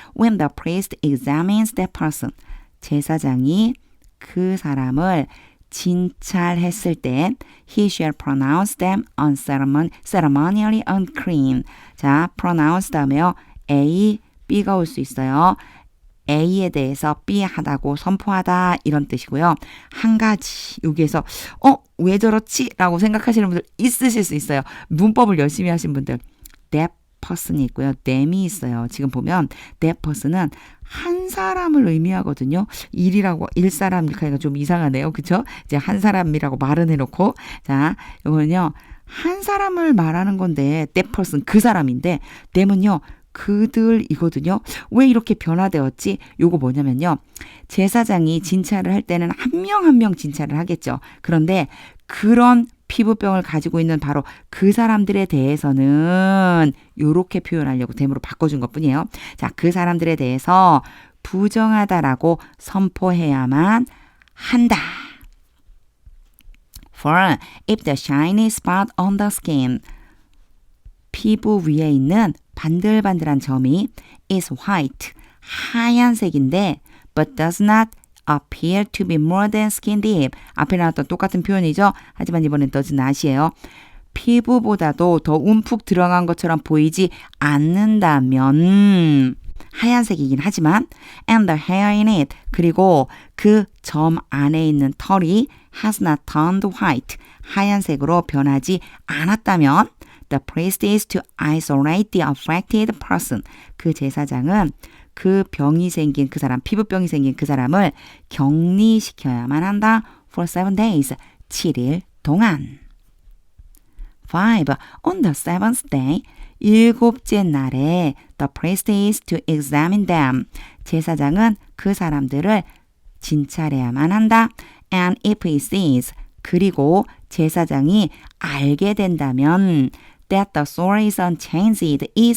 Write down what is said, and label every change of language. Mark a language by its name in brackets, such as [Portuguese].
[English] When the priest examines that person. [Korean] 제사장이 그 사람을 진찰했을 때 [English] he shall pronounce them ceremonially unclean. [Korean] 자, pronounce 다음에요. A, B가 올 수 있어요. A에 대해서 B 하다고 선포하다 이런 뜻이고요. 한 가지 여기에서 왜 저렇지? 라고 생각하시는 분들 있으실 수 있어요. 문법을 열심히 하신 분들. That person이 있고요. them이 있어요. 지금 보면 that person은 한 사람을 의미하거든요. 일 사람 이렇게 하니까 좀 이상하네요. 그쵸? 이제 한 사람이라고 말은 해놓고 자, 이거는요. 한 사람을 말하는 건데 that person 그 사람인데 them은요. 그들이거든요. 왜 이렇게 변화되었지? 요거 뭐냐면요. 제사장이 진찰을 할 때는 한 명 한 명 진찰을 하겠죠. 그런데 그런 피부병을 가지고 있는 바로 그 사람들에 대해서는 요렇게 표현하려고 댐으로 바꿔준 것뿐이에요. 자, 그 사람들에 대해서 부정하다라고 선포해야만 한다. [English] For if the shiny spot on the skin [Korean] 피부 위에 있는 반들반들한 점이 [English] is white, [Korean] 하얀색인데 [English] but does not appear to be more than skin deep. [Korean] 앞에 나왔던 똑같은 표현이죠. 하지만 이번엔 does not이에요. 피부보다도 더 움푹 들어간 것처럼 보이지 않는다면 하얀색이긴 하지만 [English] and the hair in it [Korean] 그리고 그 점 안에 있는 털이 [English] has not turned white [Korean] 하얀색으로 변하지 않았다면 [English] the priest is to isolate the affected person. [Korean] 그 제사장은 그 병이 생긴 그 사람, 피부병이 생긴 그 사람을 격리시켜야만 한다. [English] for 7 days, [Korean] 7일 동안. [English] 5. On the seventh day, [Korean] 7째 날에 [English] the priest is to examine them. [Korean] 제사장은 그 사람들을 진찰해야만 한다. [English] And if he sees, [Korean] 그리고 제사장이 알게 된다면 [English] that the sore is unchanged.